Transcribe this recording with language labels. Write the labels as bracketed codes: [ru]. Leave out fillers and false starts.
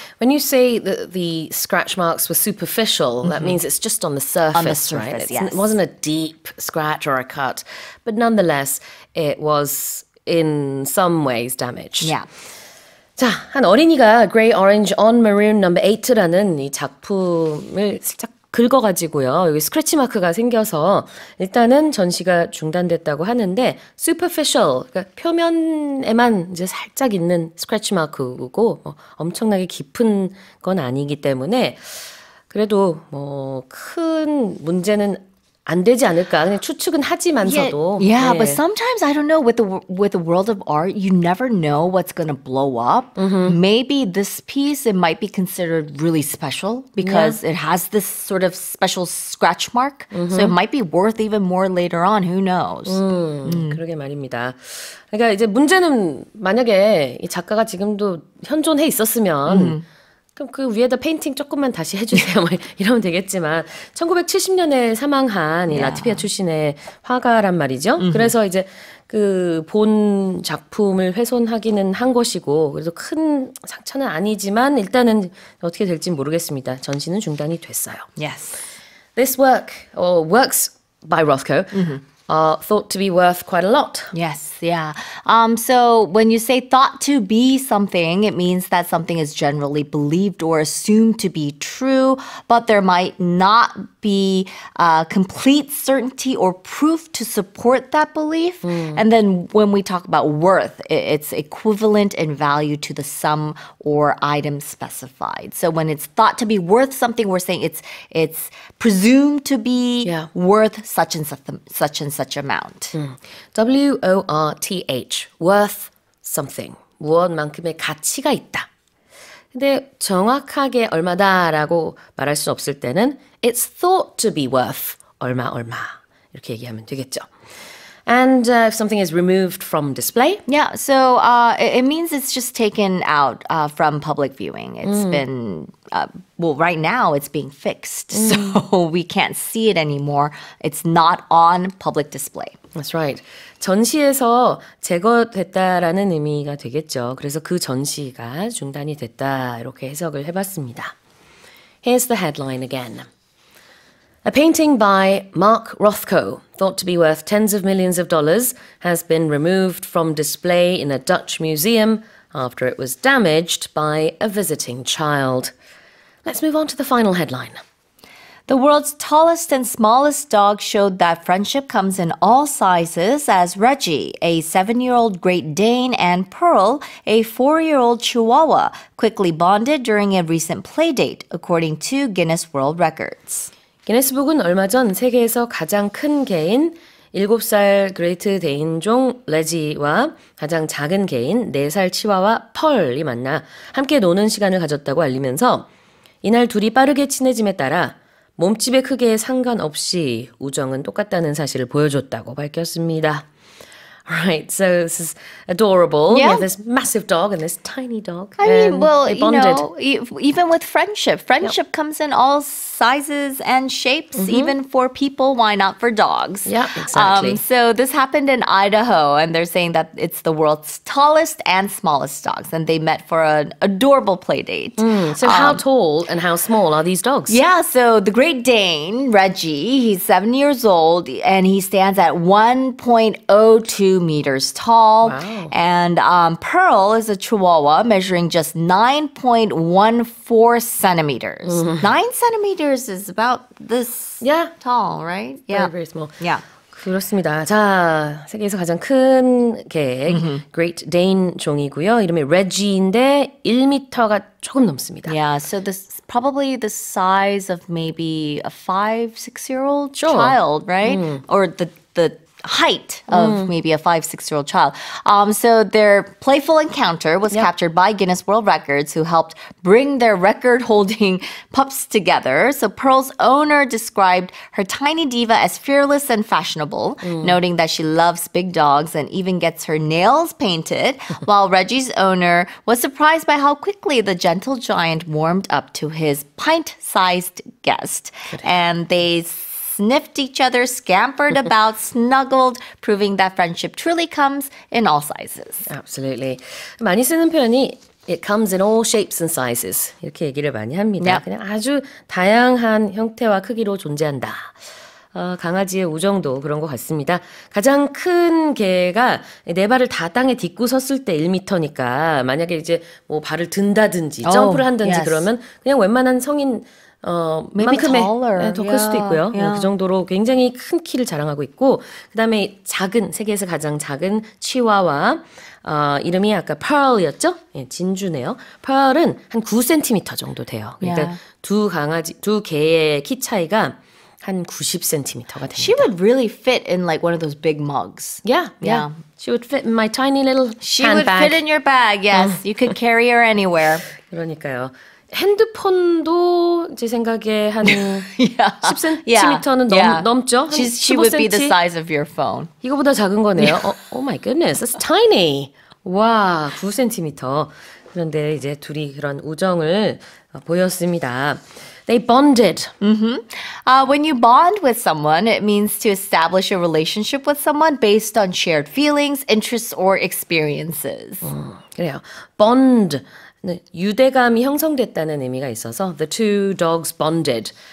[en] When you say that the scratch marks were superficial, that means it's just on the surface, right? surface, yes. It wasn't a deep scratch or a cut. But nonetheless, it was in some ways damaged. Yeah. [ko] 자, 한 어린이가 Grey Orange on Maroon No. 8라는 이 작품을 살짝 긁어가지고요. 여기 스크래치 마크가 생겨서 일단은 전시가 중단됐다고 하는데 superficial, 그러니까 표면에만 이제 살짝 있는 스크래치 마크고 엄청나게 깊은 건 아니기 때문에 그래도 큰 문제는 안 되지 않을까 그냥 추측은 하지만서도 [en] Yeah, but sometimes I don't know with the world of art, you never know what's going to blow up. Maybe this piece it might be considered really special because it has this sort of special scratch mark. So it might be worth even more later on. Who knows? [ko] 그러게 말입니다. 그러니까 이제 문제는 만약에 이 작가가 지금도 현존해 있었으면 그럼 그 위에다 페인팅 조금만 다시 해주세요. 뭐 이러면 되겠지만 1970년에 사망한 이 라트비아 출신의 화가란 말이죠. 그래서 이제 그 본 작품을 훼손하기는 한 것이고 그래도 큰 상처는 아니지만 일단은 어떻게 될지는 모르겠습니다. 전시는 중단이 됐어요. [en] Yes. This work or works by Rothko are thought to be worth quite a lot. Yes, yeah. So when you say thought to be something, it means that something is generally believed or assumed to be true, but there might not be complete certainty or proof to support that belief. And then when we talk about worth, it's equivalent in value to the sum or item specified. So when it's thought to be worth something, we're saying it's presumed to be worth such and such amount. worth, worth something. [ko] 무엇만큼의 가치가 있다. 근데 정확하게 얼마다라고 말할 수 없을 때는 it's thought to be worth 얼마 이렇게 얘기하면 되겠죠. [en] And if something is removed from display? Yeah, so it means it's just taken out from public viewing. It's been, right now it's being fixed, so we can't see it anymore. It's not on public display. That's right. [ko] 전시에서 제거됐다라는 의미가 되겠죠. 그래서 그 전시가 중단이 됐다 이렇게 해석을 해봤습니다. [en] Here's the headline again. A painting by Mark Rothko, thought to be worth tens of millions of dollars, has been removed from display in a Dutch museum after it was damaged by a visiting child. Let's move on to the final headline. The world's tallest and smallest dog showed that friendship comes in all sizes as Reggie, a 7-year-old Great Dane, and Pearl, a 4-year-old Chihuahua, quickly bonded during a recent playdate, according to Guinness World Records. [ko] 기네스북은 얼마 전 세계에서 가장 큰 개인 7살 그레이트 데인종 레지와 가장 작은 개인 4살 치와와 펄이 만나 함께 노는 시간을 가졌다고 알리면서 이날 둘이 빠르게 친해짐에 따라 몸집의 크기에 상관없이 우정은 똑같다는 사실을 보여줬다고 밝혔습니다. [en] Right, so this is adorable. Yeah. You have this massive dog and this tiny dog. I mean, well, they you bonded. know, even with friendship comes in all sizes and shapes, even for people, why not for dogs? Yeah, exactly. So this happened in Idaho, and they're saying that it's the world's tallest and smallest dogs, and they met for an adorable play date. So how tall and how small are these dogs? Yeah, so the Great Dane, Reggie, he's 7 years old, and he stands at 1.02 meters tall. Wow. And Pearl is a Chihuahua measuring just 9.14 centimeters. 9 centimeters is about this tall, right? Very, very small. Yeah. [ko] 그렇습니다. 자, 세계에서 가장 큰 개, Great Dane 종이고요. 이름이 Reggie인데 1m가 조금 넘습니다. [en] Yeah, so this probably the size of maybe a 5-6-year-old child, right? Or the height of maybe a 5-6-year-old child. So their playful encounter was captured by Guinness World Records, who helped bring their record-holding pups together. So Pearl's owner described her tiny diva as fearless and fashionable, noting that she loves big dogs and even gets her nails painted, while Reggie's owner was surprised by how quickly the gentle giant warmed up to his pint-sized guest. And they sniffed each other, scampered about, snuggled, proving that friendship truly comes in all sizes. Absolutely. [ko] 많이 쓰는 표현이 [en] It comes in all shapes and sizes. [ko] 이렇게 얘기를 많이 합니다. [en] Yep. [ko] 그냥 아주 다양한 형태와 크기로 존재한다. 강아지의 우정도 그런 것 같습니다. 가장 큰 개가 네 발을 다 땅에 딛고 섰을 때 1m니까 만약에 이제 뭐 발을 든다든지 점프를 한다든지 [en] yes. [ko] 그러면 그냥 웬만한 성인 [en] Maybe [ko] 만큼의 [en] taller. [ko] 더 클 수도 있고요. 그 정도로 굉장히 큰 키를 자랑하고 있고 그다음에 작은 세계에서 가장 작은 치와와 이름이 아까 Pearl이었죠? 예, 진주네요. Pearl은 한 9cm 정도 돼요. 그러니까 두 개의 키 차이가 한 90cm가 됩니다. [en] She would really fit in like one of those big mugs. Yeah. She would fit in my tiny little She handbag. would fit in your bag, yes. You could carry her anywhere. [ko] 그러니까요. 핸드폰도 제 생각에 한 10cm는 넘죠? [en] She would be the size of your phone. [ko] 이거보다 작은 거네요. [en] Oh my goodness, that's tiny. [ko] 와, 9cm. 그런데 이제 둘이 그런 우정을 보였습니다. [en] They bonded. When you bond with someone, it means to establish a relationship with someone based on shared feelings, interests, or experiences. [ko] 그래요. Bond. 유대감이 형성됐다는 의미가 있어서 the two dogs bonded.